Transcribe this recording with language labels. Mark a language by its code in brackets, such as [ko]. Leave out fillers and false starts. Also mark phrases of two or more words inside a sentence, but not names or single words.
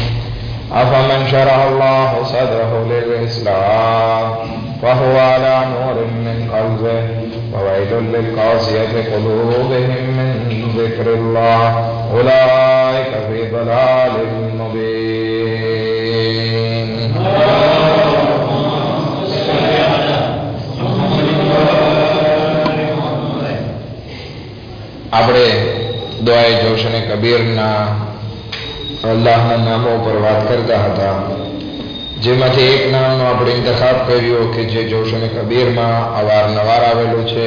[ar] أفمن شرح الله صدره للإسلام فهو على نور من قلبه وويل للقاسية قلوبهم من ذكر الله أولئك في ضلال مبين. [gu] આપણે દુઆએ જોશ અને કબીરના અલ્લાહના નામો પર વાત કરતા હતા, જેમાંથી એક નામનો આપણે ઇંતખાબ કર્યો કે જે જોશ અને કબીરમાં અવારનવાર આવેલું છે.